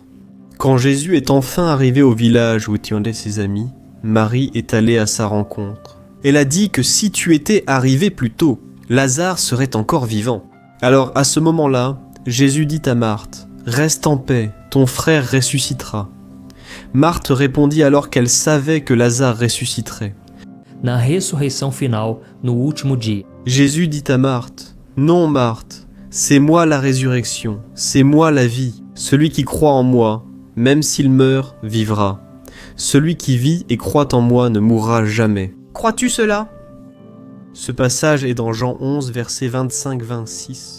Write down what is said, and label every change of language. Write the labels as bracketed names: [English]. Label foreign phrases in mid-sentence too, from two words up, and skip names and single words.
[French] Quand Jésus est enfin arrivé au village où étaient ses amis, Marie est allée à sa rencontre. Elle a dit que si tu étais arrivé plus tôt, Lazare serait encore vivant. Alors à ce moment-là, Jésus dit à Marthe, « Reste en paix, ton frère ressuscitera. » Marthe répondit alors qu'elle savait que Lazare ressusciterait. [Portuguese] Na ressurreição final, no último dia. [French] Jésus dit à Marthe, « Non Marthe, c'est moi la résurrection, c'est moi la vie. Celui qui croit en moi, même s'il meurt, vivra. Celui qui vit et croit en moi ne mourra jamais. » Crois-tu cela ? Ce passage est dans Jean 11, versets 25-26.